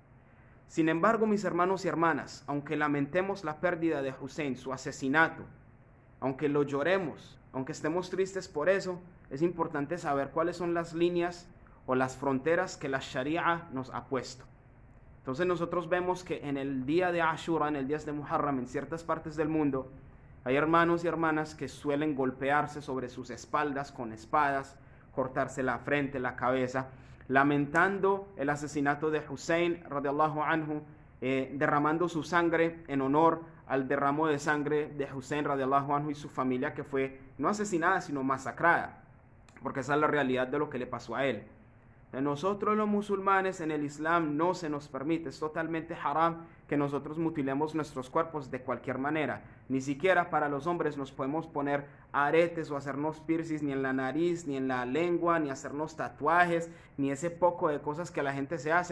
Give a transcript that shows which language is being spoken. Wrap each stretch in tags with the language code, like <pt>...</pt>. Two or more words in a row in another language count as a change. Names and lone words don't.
<es>Sin embargo, mis hermanos y hermanas, aunque lamentemos la pérdida de Hussein, su asesinato, aunque lo lloremos, aunque estemos tristes por eso, es importante saber cuáles son las líneas o las fronteras que la Sharia nos ha puesto. Entonces nosotros vemos que en el día de Ashura, en el día de Muharram, en ciertas partes del mundo, hay hermanos y hermanas que suelen golpearse sobre sus espaldas con espadas, cortarse la frente, la cabeza, lamentando el asesinato de Hussein</es> <ar>رضي الله عنه,</ar> <es>derramando su sangre en honor al derramo de sangre de Hussein</es> <ar>رضي الله عنه</ar> <es>y su familia, que fue no asesinada sino masacrada, porque esa es la realidad de lo que le pasó a él. Nosotros los musulmanes en el Islam no se nos permite, es totalmente haram que nosotros mutilemos nuestros cuerpos de cualquier manera. Ni siquiera para los hombres nos podemos poner aretes o hacernos piercings ni en la nariz, ni en la lengua, ni hacernos tatuajes, ni ese poco de cosas que la gente se hace.</es>